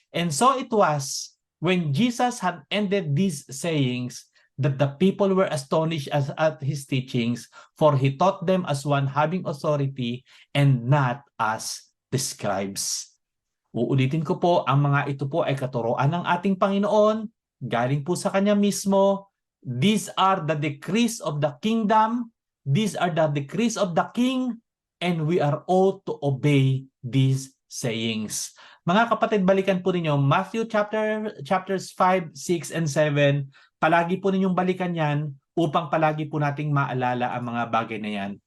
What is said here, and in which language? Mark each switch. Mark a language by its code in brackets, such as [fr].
[en] And so it was, when Jesus had ended these sayings, that the people were astonished at his teachings, for he taught them as one having authority and not as the scribes. [tl] Uulitin ko po, ang mga ito po ay katuruan ng ating Panginoon, galing po sa Kanya mismo, [en] These are the decrees of the kingdom. These are the decrees of the king, and we are all to obey these sayings. [tl] Mga kapatid, balikan po ninyo Matthew chapters 5, 6, and 7. Palagi po ninyong balikan yan upang palagi po nating maalala ang mga bagay na yan.